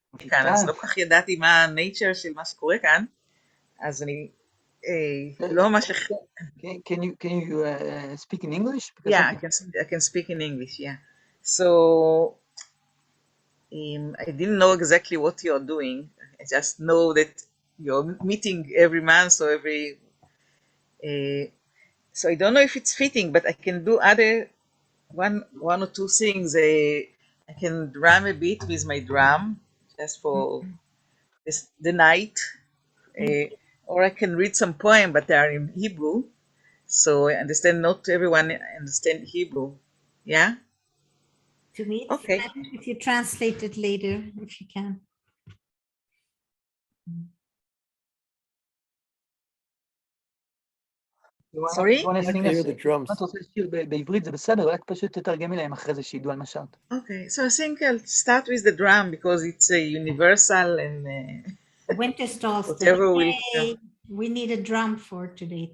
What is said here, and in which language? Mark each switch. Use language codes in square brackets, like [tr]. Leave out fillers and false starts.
[he] כאן, אז לא כל כך ידעתי מה ה-nature של מה שקורה כאן, אז אני לא ממש... [en] Can you speak in English? Because Yeah, I can speak in English, yeah. So, I didn't know exactly what you're doing. I just know that you're meeting every month or every... so I don't know if it's fitting, but I can do other one or two things. I can drum a bit with my drum, just for the night. Or I can read some poem, but they are in Hebrew. So I understand not everyone understand Hebrew. Yeah? To me, it's Okay. fine if you translate it later, if you can. Sorry? You want to sing I hear us? the drums. [he] את רוצה לשיר בעברית זה בסדר, רק פשוט תתרגמי להם אחרי זה שידעו על מה שרת. [en] Okay, so I think I'll start with the drum because it's a universal and Winter solstice. whatever will... Yay, we need a drum for today.